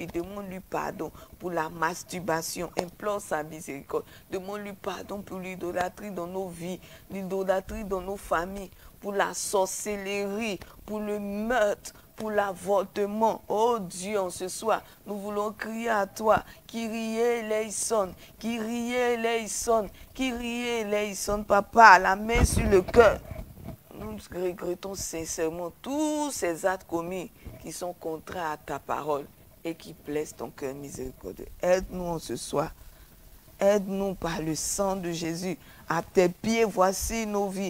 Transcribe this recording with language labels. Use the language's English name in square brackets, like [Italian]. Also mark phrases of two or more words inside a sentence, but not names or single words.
[French] Demande-lui pardon pour la masturbation. Implore sa miséricorde. Demande-lui pardon pour l'idolâtrie dans nos vies, l'idolâtrie dans nos familles, pour la sorcellerie, pour le meurtre, pour l'avortement. Oh Dieu, en ce soir, nous voulons crier à toi. [Greek] Κύριε ἐλέησον, Κύριε ἐλέησον, Κύριε ἐλέησον. [French] Papa, la main sur le cœur. Nous regrettons sincèrement tous ces actes commis qui sont contraires à ta parole et qui blessent ton cœur miséricordieux. Aide-nous en ce soir. Aide-nous par le sang de Jésus. À tes pieds, voici nos vies.